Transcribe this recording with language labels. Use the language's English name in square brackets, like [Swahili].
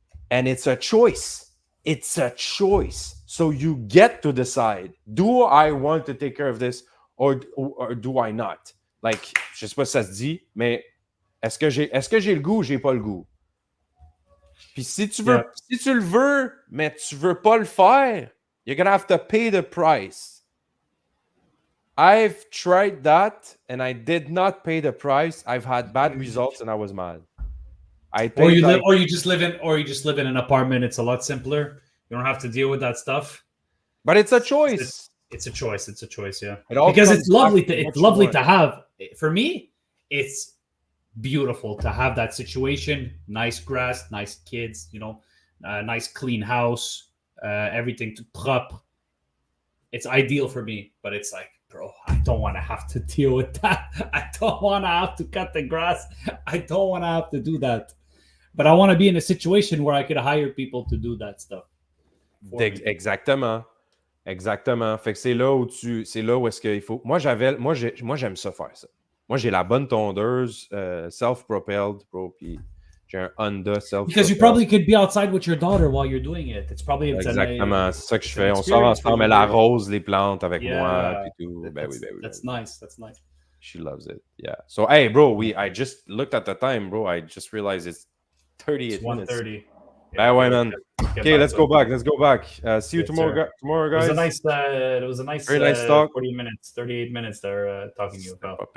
[English] And it's a choice. It's a choice. So you get to decide, do I want to take care of this or do I not? [French] Like, je sais pas si ça se dit, mais est-ce que j'ai le goût ou j'ai pas le goût? Puis si tu le veux, mais tu veux pas le faire, [English] you're gonna have to pay the price. I've tried that and I did not pay the price. I've had bad results and I was mad. Or you just live in an apartment. It's a lot simpler. You don't have to deal with that stuff. But it's a choice. It's a choice. It's a choice, yeah. Because it's lovely to have. For me, it's beautiful to have that situation. Nice grass, nice kids, nice clean house, everything to propre. It's ideal for me, but it's like, bro, I don't want to have to deal with that. I don't want to have to cut the grass. I don't want to have to do that. But I want to be in a situation where I could hire people to do that stuff. [French] Exactement. Exactement. Fait que c'est là où est-ce qu'il faut. Moi, j'aime ça faire ça. Moi, j'ai la bonne tondeuse, self-propelled, bro, puis j'ai un Honda self-propelled. [English] Because you probably could be outside with your daughter while you're doing it. [French] Exactement, c'est ça que je fais. On sort ensemble, elle arrose les plantes avec moi, puis tout. Ben oui. [English] That's nice. That's nice. She loves it. Yeah. So, hey, bro, I just looked at the time, bro. I just realized it's 38 minutes. 1:30. Yeah, ouais, man. Okay, let's go back. See you tomorrow, guys. It was a nice very nice talk. 40 minutes, 38 minutes there talking to you about.